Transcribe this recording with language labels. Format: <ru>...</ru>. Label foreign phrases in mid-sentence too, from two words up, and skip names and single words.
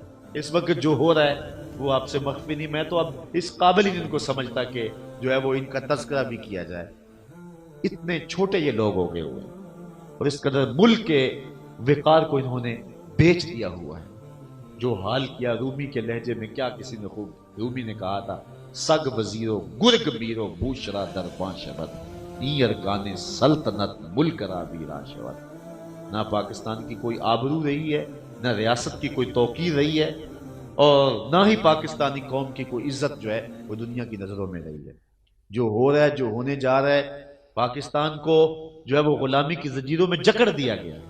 <ur>اس وقت جو ہو رہا ہے وہ آپ سے مخفی نہیں، میں تو اب اس قابل ہی ان کو سمجھتا کہ جو ہے وہ ان کا تذکرہ بھی کیا جائے۔ اتنے چھوٹے یہ لوگ ہو گئے ہوئے اور اس قدر ملک کے وقار کو انہوں نے بیچ دیا ہوا ہے۔ جو حال کیا رومی کے لہجے میں، کیا کسی نے خوب، رومی نے کہا تھا</ur> <fa>سگ وزیرو گرگ میرو بوشرا درباں شبد این ارکان سلطنت ملک را بیرا شبد۔</fa> <ur>نہ پاکستان کی کوئی آبرو رہی ہے، نہ ریاست کی کوئی توقیر رہی ہے، اور نہ ہی پاکستانی قوم کی کوئی عزت جو ہے وہ دنیا کی نظروں میں رہی ہے۔ جو ہو رہا ہے، جو ہونے جا رہا ہے، پاکستان کو جو ہے وہ غلامی کی زنجیروں میں جکڑ دیا گیا ہے۔</ur>